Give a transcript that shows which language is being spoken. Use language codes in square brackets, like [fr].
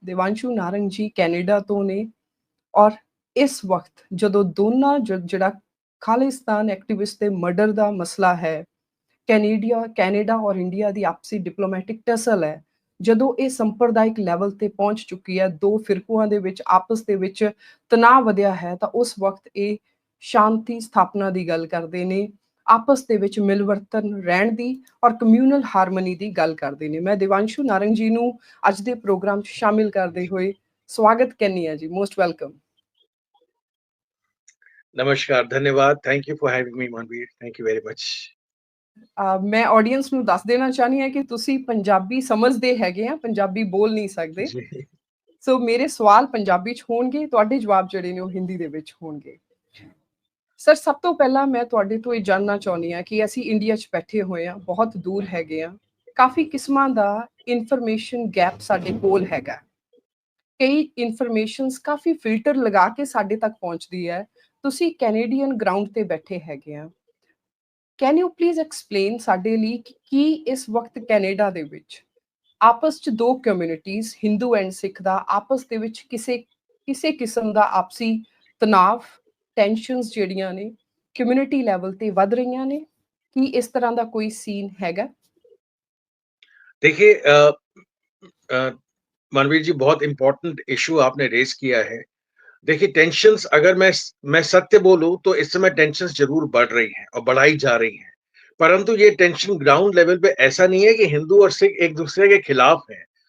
[pa] ਦੇਵਾਂਸ਼ੂ ਨਾਰੰਗ ਜੀ ਕੈਨੇਡਾ ਤੋਂ ਨੇ, ਔਰ ਇਸ ਵਕਤ ਜਦੋਂ ਦੋਨਾਂ ਜਿਹੜਾ ਖਾਲਿਸਤਾਨ ਐਕਟਿਵਿਸਟ ਦੇ ਮਰਡਰ ਦਾ ਮਸਲਾ ਹੈ, ਕੈਨੇਡਾ ਔਰ ਇੰਡੀਆ ਦੀ ਆਪਸੀ ਡਿਪਲੋਮੈਟਿਕ ਟਸਲ ਹੈ, ਜਦੋਂ ਇਹ ਸੰਪਰਦਾਇਕ ਲੈਵਲ ਤੇ ਪਹੁੰਚ ਚੁੱਕੀ ਹੈ, ਦੋ ਫਿਰਕੂਆਂ ਦੇ ਵਿੱਚ ਆਪਸ ਦੇ ਵਿੱਚ ਤਣਾਅ ਵਧਿਆ ਹੈ, ਤਾਂ ਉਸ ਵਕਤ ਇਹ ਸ਼ਾਂਤੀ ਸਥਾਪਨਾ ਦੀ ਗੱਲ ਕਰਦੇ ਨੇ, ਆਪਸ ਦੇ ਵਿੱਚ ਮਿਲਵਰਤਨ ਰਹਿਣ ਦੀ ਔਰ ਕਮਿਊਨਲ ਹਾਰਮਨੀ ਦੀ ਗੱਲ ਕਰਦੇ ਨੇ। ਮੈਂ ਦੇਵਾਂਸ਼ੂ ਨਾਰੰਗ ਜੀ ਨੂੰ ਅੱਜ ਦੇ ਪ੍ਰੋਗਰਾਮ 'ਚ ਸ਼ਾਮਿਲ ਕਰਦੇ ਹੋਏ ਸਵਾਗਤ ਕਰਨੀ ਹੈ ਜੀ। [en] Most welcome. [hi] नमस्कार, धन्यवाद। [en] Thank you for having me Manveer, thank you very much. [pa] ਮੈਂ ਆਡੀਅנס ਨੂੰ ਦੱਸ ਦੇਣਾ ਚਾਹਨੀ ਹਾਂ ਕਿ ਤੁਸੀਂ ਪੰਜਾਬੀ ਸਮਝਦੇ ਹੈਗੇ ਆ, ਪੰਜਾਬੀ ਬੋਲ ਨਹੀਂ ਸਕਦੇ, ਸੋ ਮੇਰੇ ਸਵਾਲ ਪੰਜਾਬੀ 'ਚ ਹੋਣਗੇ, ਤੁਹਾਡੇ ਜਵਾਬ ਜਿਹੜੇ ਨੇ ਉਹ ਹਿੰਦੀ ਦੇ ਵਿੱਚ ਹੋਣਗੇ। ਸਰ, ਸਭ ਤੋਂ ਪਹਿਲਾਂ ਮੈਂ ਤੁਹਾਡੇ ਤੋਂ ਇਹ ਜਾਣਨਾ ਚਾਹੁੰਦੀ ਹਾਂ ਕਿ ਅਸੀਂ ਇੰਡੀਆ 'ਚ ਬੈਠੇ ਹੋਏ ਹਾਂ, ਬਹੁਤ ਦੂਰ ਹੈਗੇ ਆ, ਕਾਫੀ ਕਿਸਮਾਂ ਦਾ ਇਨਫੋਰਮੇਸ਼ਨ ਗੈਪ ਸਾਡੇ ਕੋਲ ਹੈਗਾ। ਕਈ ਇਨਫੋਰਮੇਸ਼ਨਸ ਕਾਫੀ ਫਿਲਟਰ ਲਗਾ ਕੇ ਸਾਡੇ ਤੱਕ ਪਹੁੰਚਦੀ ਹੈ। ਤੁਸੀਂ ਕੈਨੇਡੀਅਨ ਗਰਾਊਂਡ ਤੇ ਬੈਠੇ ਹੈਗੇ ਆ, [en] can you please explain [pa] ਸਾਡੇ ਲਈ ਕਿ ਕੀ ਇਸ ਵਕਤ ਕੈਨੇਡਾ ਦੇ ਵਿੱਚ ਆਪਸ 'ਚ ਦੋ ਕਮਿਊਨਿਟੀਜ਼ ਹਿੰਦੂ ਐਂਡ ਸਿੱਖ ਦਾ ਆਪਸ ਦੇ ਵਿੱਚ ਕਿਸੇ ਕਿਸਮ ਦਾ ਆਪਸੀ ਤਣਾਵ, ਟੈਂਸ਼ਨਸ ਜਿਹੜੀਆਂ ਨੇ ਕਮਿਊਨਿਟੀ ਲੈਵਲ ਤੇ ਵੱਧ ਰਹੀਆਂ ਨੇ? ਕੀ ਇਸ ਤਰ੍ਹਾਂ ਦਾ ਕੋਈ ਸੀਨ ਹੈਗਾ? [hi] देखिए मनवीर जी, बहुत इंपॉर्टेंट इशू आपने रेज किया है। देखिए, टेंशन्स, अगर मैं सत्य बोलूं तो इस समय टेंशन्स जरूर बढ़ रही हैं और बढ़ाई जा रही हैं, परंतु ये टेंशन ग्राउंड लेवल पे ऐसा नहीं है कि हिंदू और सिख एक दूसरे के खिलाफ हैं।